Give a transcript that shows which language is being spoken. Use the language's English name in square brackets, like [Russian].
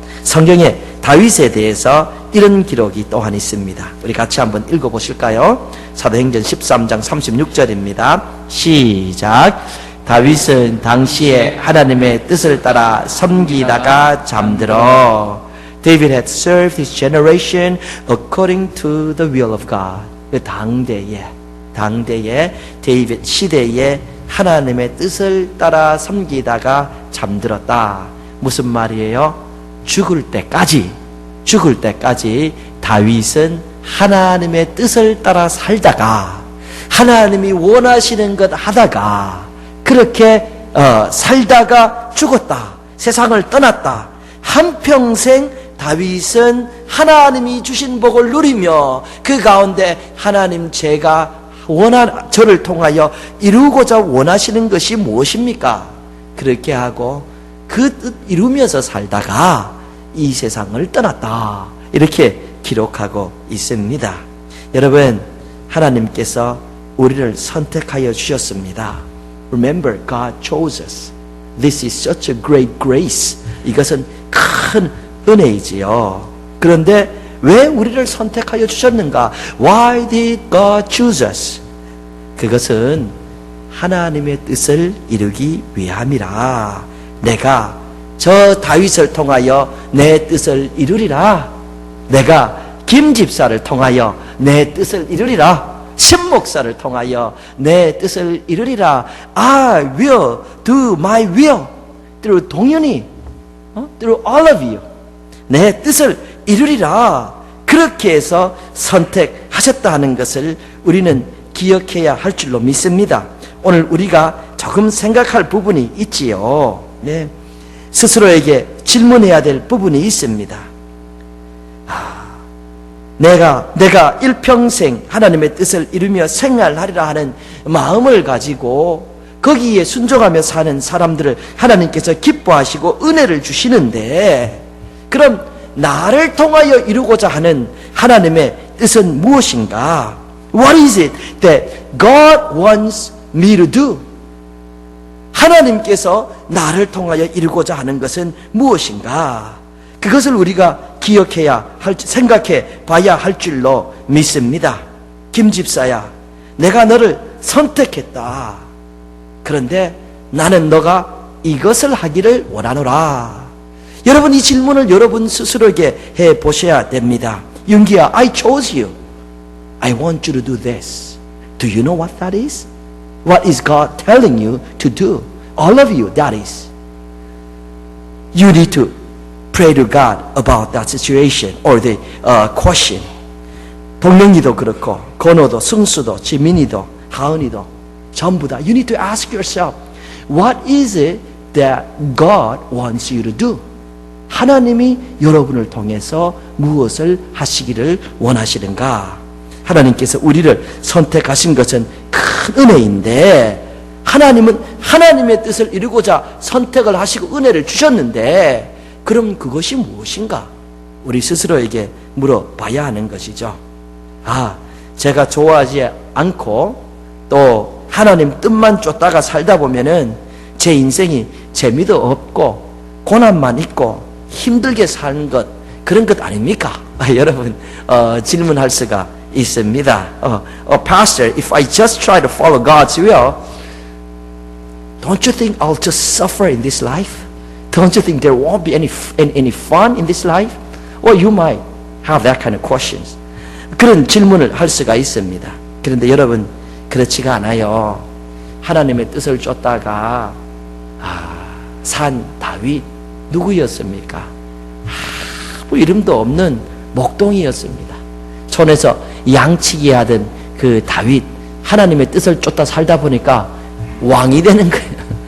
[Korean] 성경에 다윗에 대해서 이런 기록이 또한 있습니다. 우리 같이 한번 읽어보실까요? 사도행전 13장 36절입니다. 시작. 다윗은 당시에 하나님의 뜻을 따라 섬기다가 잠들어. [English] David had served his generation according to the will of God. [Korean] 그 당대에 데이빗 시대에 하나님의 뜻을 따라 섬기다가 잠들었다. 무슨 말이에요? 죽을 때까지 다윗은 하나님의 뜻을 따라 살다가 하나님이 원하시는 것 하다가 그렇게 살다가 죽었다. 세상을 떠났다. 한평생 다윗은 하나님이 주신 복을 누리며 그 가운데 하나님 제가 저를 통하여 이루고자 원하시는 것이 무엇입니까? 그렇게 하고 그 뜻 이루면서 살다가 이 세상을 떠났다. 이렇게 기록하고 있습니다. 여러분, 하나님께서 우리를 선택하여 주셨습니다. [English] Remember, God chose us. This is such a great grace. [Korean] 이것은 큰 은혜이지요. 그런데 왜 우리를 선택하여 주셨는가? [English] Why did God choose us? [Korean] 그것은 하나님의 뜻을 이루기 위함이라. 내가 저 다윗을 통하여 내 뜻을 이루리라. 내가 김 집사를 통하여 내 뜻을 이루리라. 신 목사를 통하여 내 뜻을 이루리라. [English] I will do my will through 동현이, through all of you. [Korean] 내 뜻을 이루리라. 그렇게 해서 선택하셨다 하는 것을 우리는 기억해야 할 줄로 믿습니다. 오늘 우리가 조금 생각할 부분이 있지요. 네. 스스로에게 질문해야 될 부분이 있습니다. 내가 일평생 하나님의 뜻을 이루며 생활하리라 하는 마음을 가지고 거기에 순종하며 사는 사람들을 하나님께서 기뻐하시고 은혜를 주시는데, 그럼 나를 통하여 이루고자 하는 하나님의 뜻은 무엇인가? [English] What is it that God wants me to do? [Korean] 하나님께서 나를 통하여 이루고자 하는 것은 무엇인가? 그것을 우리가 생각해 봐야 할 줄로 믿습니다. 김 집사야, 내가 너를 선택했다. 그런데 나는 너가 이것을 하기를 원하노라. 여러분, 이 질문을 여러분 스스로에게 해 보셔야 됩니다. [English] 윤기야, I chose you. I want you to do this. Do you know what that is? What is God telling you to do? All of you, that is. You need to pray to God about that situation or the question. [Korean] 동명이도 그렇고, 건호도, 승수도, 지민이도, 하은이도 전부 다. [English] You need to ask yourself, what is it that God wants you to do? [Korean] 하나님이 여러분을 통해서 무엇을 하시기를 원하시는가? 하나님께서 우리를 선택하신 것은 큰 은혜인데, 하나님은 하나님의 뜻을 이루고자 선택을 하시고 은혜를 주셨는데, 그럼 그것이 무엇인가? 우리 스스로에게 물어봐야 하는 것이죠. 제가 좋아하지 않고 또 하나님 뜻만 쫓다가 살다 보면은 제 인생이 재미도 없고 고난만 있고 힘들게 사는 것, 그런 것 아닙니까? 여러분, 질문할 수가 있습니다. [English] Pastor, if I just try to follow God's will, don't you think I'll just suffer in this life? Don't you think there won't be any fun in this life? Or you might have that kind of questions. [Korean] 그런 질문을 할 수가 있습니다. 그런데 여러분, 그렇지가 않아요. 하나님의 뜻을 쫓다가 산 다윗 누구였습니까? 뭐 이름도 없는 목동이었습니다. 촌에서 양치기 하던 그 다윗, 하나님의 뜻을 쫓다 살다 보니까 왕이 되는 거예요.